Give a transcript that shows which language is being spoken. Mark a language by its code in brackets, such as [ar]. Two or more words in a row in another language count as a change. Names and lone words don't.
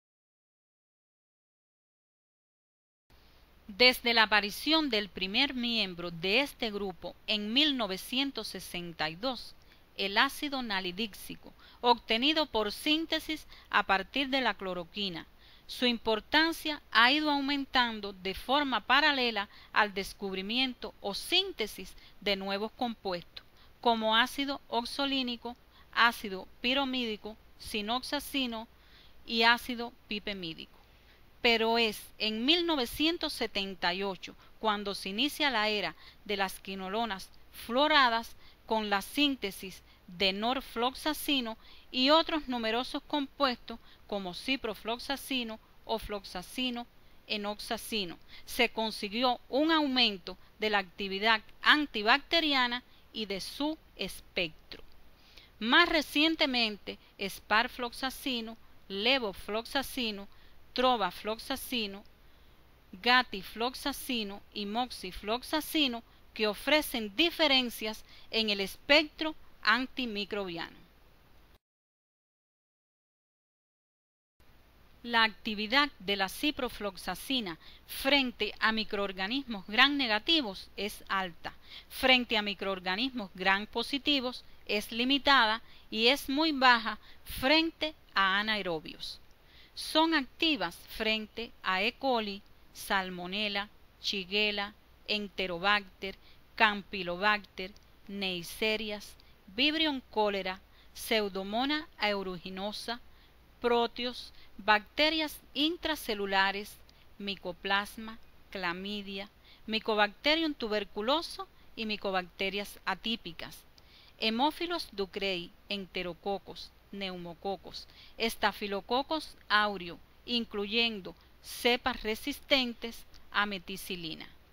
[es] Desde la aparición del primer miembro de este grupo en 1962, el ácido nalidíxico, obtenido por síntesis a partir de la cloroquina, su importancia ha ido aumentando de forma paralela al descubrimiento o síntesis de nuevos compuestos, como ácido oxolínico, ácido piromídico, sinoxacino y ácido pipemídico. Pero es en 1978 cuando se inicia la era de las quinolonas fluoradas con la síntesis de norfloxacino y otros numerosos compuestos como ciprofloxacino, ofloxacino, enoxacino. Se consiguió un aumento de la actividad antibacteriana y de su espectro. Más recientemente, sparfloxacino, levofloxacino, trovafloxacino, gatifloxacino y moxifloxacino, que ofrecen diferencias en el espectro antimicrobiano. La actividad de la ciprofloxacina frente a microorganismos gram negativos es alta, frente a microorganismos gram positivos es limitada y es muy baja frente a anaerobios. Son activas frente a E. coli, Salmonella, Shigella, Enterobacter, Campylobacter, Neisseria, Vibrio cholera, Pseudomonas aeruginosa, Proteus, bacterias intracelulares, Mycoplasma, Clamidia, Mycobacterium tuberculoso y Mycobacterias atípicas, Hemófilos ducreyi, Enterococos, Neumococos, Staphylococcus aureus, incluyendo cepas resistentes a meticilina.